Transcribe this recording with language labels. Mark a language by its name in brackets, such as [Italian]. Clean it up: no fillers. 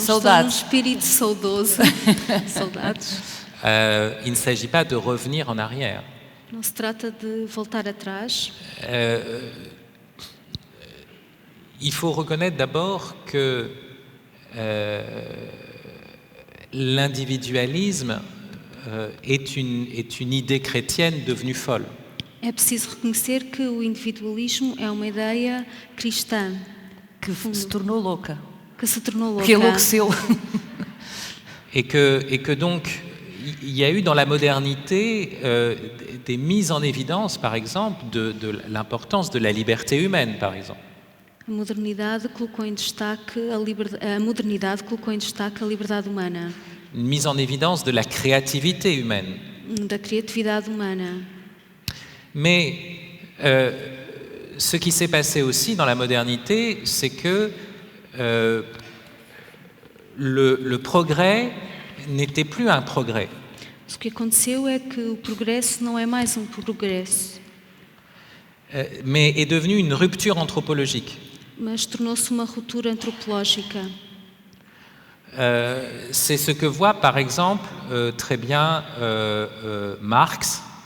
[Portuguese] estou num espírito saudoso. Saudades. [French] Il ne s'agit pas de revenir en arrière. [Portuguese] Não se trata de voltar atrás. [French] Il faut reconnaître d'abord que l'individualisme est une idée chrétienne devenue folle. [Portuguese] É preciso reconhecer que o individualismo é uma ideia cristã Que se tornou louca, que se tornou louca. que enlouqueceu. [French] Et que donc, il y a eu dans la modernité des mises en évidence, par exemple, de l'importance de la liberté humaine, par exemple. [Portuguese] A modernidade colocou em destaque a modernidade colocou em destaque a liberdade humana, [French] Une mise en évidence de la créativité humaine. [Portuguese] da criatividade humana. [French] Mais ce qui s'est passé aussi dans la modernité, c'est que le progrès n'était plus un progrès. [Portuguese] O que aconteceu é que o progresso não é mais um progresso, [French] Mais est devenu une rupture anthropologique. [Portuguese] mas tornou-se uma ruptura antropológica. [French] C'est ce que voit par exemple très bien Marx